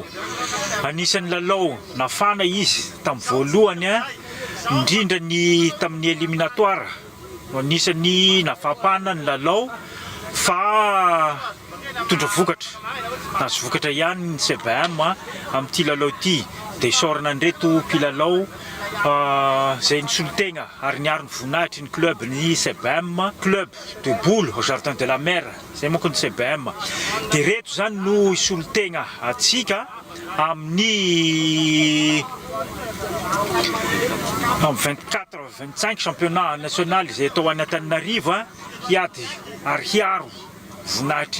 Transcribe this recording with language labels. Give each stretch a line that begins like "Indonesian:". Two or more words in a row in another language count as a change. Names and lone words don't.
Malagasy: Anisan'ny lalao nafana izy tamin'ny voalohany indrindra ny tamin'ny éliminatoire anisany nafapana ny lalao fa mitondra vokatra nazo vokatra ihany ny CBM amin'ity lalao ity dia sorana andreto mpilalao zay nisolo-tegna ary niaro ny voninahitry ny club ny CBM
French: club de boule au jardin de la mer
Malagasy: zay monko ny CBM dia reto zany no isolo-tegna atsika amin'ny 24-25
French: championnat national
Malagasy: izay atao any Antananarivo hiady ary hiaro voninahitry